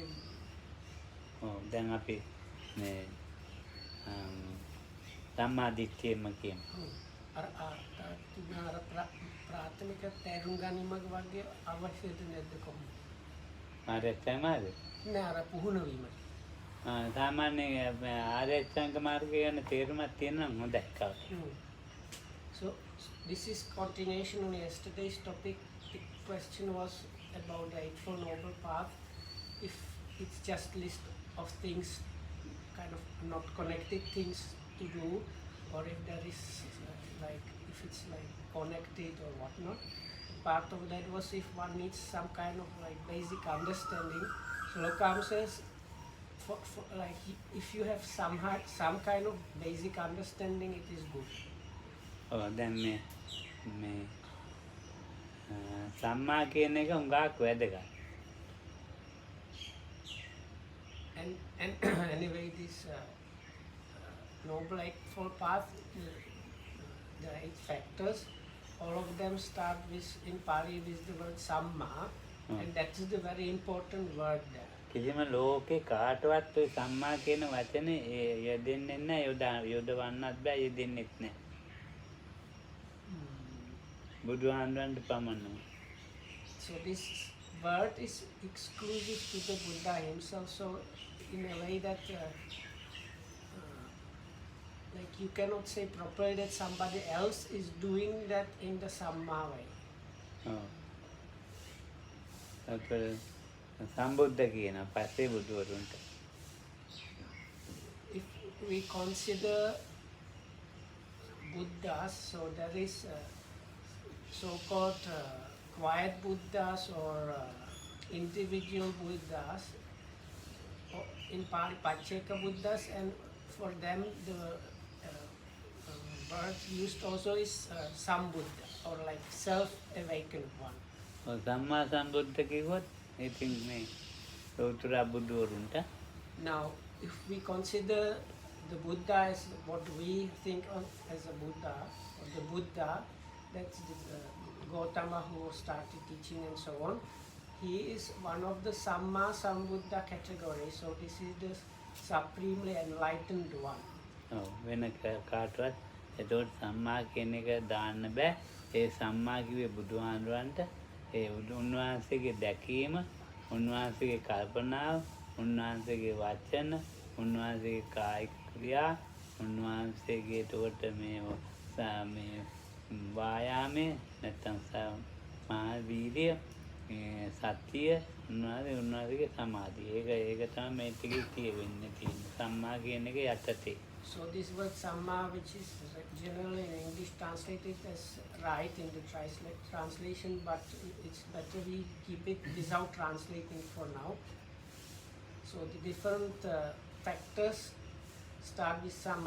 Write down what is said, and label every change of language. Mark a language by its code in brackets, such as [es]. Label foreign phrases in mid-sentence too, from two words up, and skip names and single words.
[si] ඔව් දැන් අපි මේ ධම්මා දිට්ඨියම කියමු. අර ප්‍රාථමික තේරුම් ගැනීමක් වගේ අවශ්‍යද නැද්ද කොහොමද? ආර්ය අෂ්ටාංග මාර්ගය. නෑ අර පුහුණු වීම. සාමාන්‍ය ආර්ය අෂ්ටාංග මාර්ගය ගැන තේරුමක් තියෙනවා හොඳයි කවුද? [en] So this is continuation on yesterday's topic. The question was about the Eightfold Noble Path. If it's just list of things, kind of not connected things to do, or if there is like if it's like connected or whatnot. Part of that was if one needs some kind of like basic understanding. So Lokam says, for like if you have some kind of basic understanding, it is good. [si] දැන් මේ සම්මා කියන එක හුඟක් වැදගත්. [en] And anyway, this Noble Eightfold Path, the 8 factors, all of them start with, in Pali, with the word Samma, and that is the very important word there. [si] කිසිම ලෝකේ කාටවත් ඔය සම්මා කියන වචනේ යෙදෙන්නේ නැහැ, යොදවන්නත් බෑ, යෙදෙන්නෙත් නැහැ. බුදුහාමුදුරන්ට පමණයි. [en] So this word is exclusive to the Buddha himself. So in a way that like you cannot say properly that somebody else is doing that in the Samma way. [si] සම්බුද්ධ කියන පස්සේ බුදුවරුන්ට. [en] If we consider Buddhas, so there is so-called quiet Buddhas or individual Buddhas, or in Pali Pacceka Buddhas, and for them the word used also is Sambuddha, or like self-awakened one. [pi] සම්මා සම්බුද්ධ [si] කිව්වොත් ඉතින් මේ ලෝතර බුදුවරුන්ට. [en] Now if we consider the Buddha as what we think of as a Buddha, or the Buddha, that's the Gautama who started teaching and so on, he is one of the [pi] Samma Sambuddha [en] category. So this is the supremely enlightened one. [si] වෙන කාටවත් එතකොට සම්මා කියන එක දාන්න බෑ. ඒ සම්මා කිව්වේ බුදුහාමුදුරන්ට ඒ උන්වහන්සේගේ දැකීම, උන්වහන්සේගේ කල්පනාව, උන්වහන්සේගේ වචන, උන්වහන්සේගේ කායික ක්‍රියා, උන්වහන්සේගේ එතකොට මේ වායාමයේ නැත්නම් මහා වීර්ය, සතිය, උන්වහන්සේගේ සමාධිය. ඒක තමයි මේ ටිකේ කියවෙන්නේ තියෙන්නේ. සම්මා කියන එක යටතේ. [en] So this word Samma, which is generally in English translated as right in the translation, but it's better we keep it without translating for now. So the different factors start with Samma.